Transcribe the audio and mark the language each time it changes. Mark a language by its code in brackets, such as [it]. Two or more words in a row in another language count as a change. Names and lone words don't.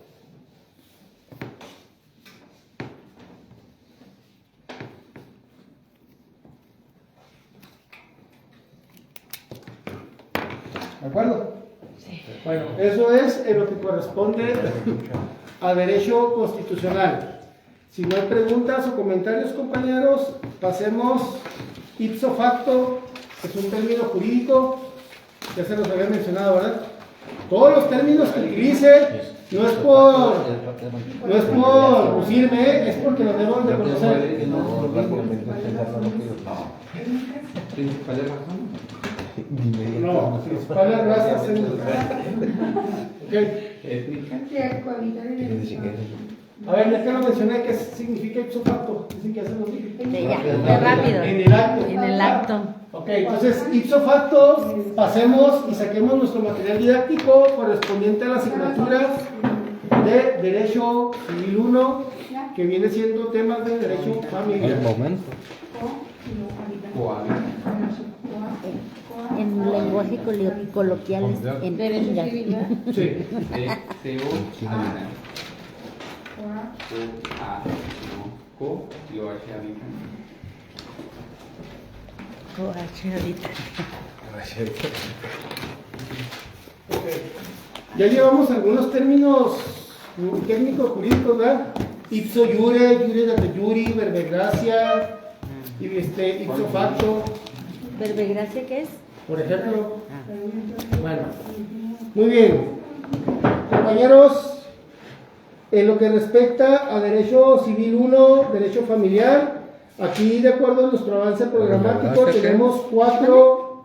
[es] ¿De acuerdo? Sí. Bueno, eso es en lo que corresponde a derecho constitucional. Si no hay preguntas o comentarios, compañeros, pasemos [la] ipso facto, [es] que es un término jurídico, ya se los había mencionado, ¿verdad? Todos los términos que utilice no es por lucirme, es porque los debemos de conocer. ¿Principales razones? No, principales razas étnicas. Ok. A ver, ya que lo mencioné, ¿qué significa [la] ipso facto? [es] Dicen que ya se los dije. Sí, ya, muy rápido. En el acto. En el acto. Ok, entonces, [la] ipso facto, [es] pasemos y saquemos nuestro material didáctico correspondiente a la asignatura de Derecho Civil 1, que viene siendo temas de Derecho Familiar. El momento. En lenguaje coloquial es en Derecho civil, ¿verdad? Sí. Ya llevamos algunos términos técnicos jurídicos, ¿verdad? [la] Ipso iure, iure date iuri, verbegracia, ipso facto, [es] ¿Verbegracia qué es? por ejemplo. Bueno, muy bien. Compañeros, en lo que respecta a Derecho Civil 1, Derecho Familiar, aquí de acuerdo a nuestro avance programático tenemos 4